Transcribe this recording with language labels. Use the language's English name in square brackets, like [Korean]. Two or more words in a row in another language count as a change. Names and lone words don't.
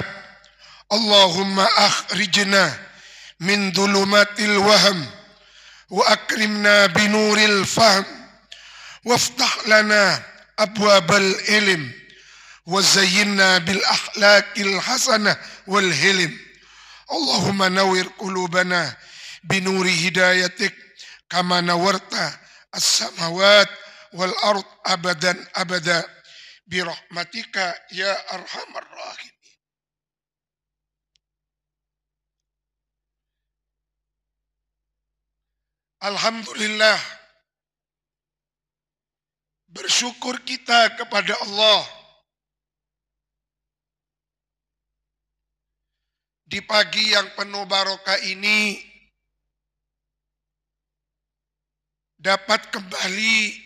[Arabic] اللهم أخرجنا من ظلمات الوهم وأكرمنا بنور الفهم وافتح لنا أبواب العلم وزيّنّا بالأخلاق الحسنة والحلم. اللهم نوّر قلوبنا بنور هدايتك كما نوّرت السماوات والأرض أبدا أبدا برحمتك يا أرحم الراحمين. Alhamdulillah, [Indonesian] bersyukur kita kepada Allah di pagi yang penuh barokah ini dapat kembali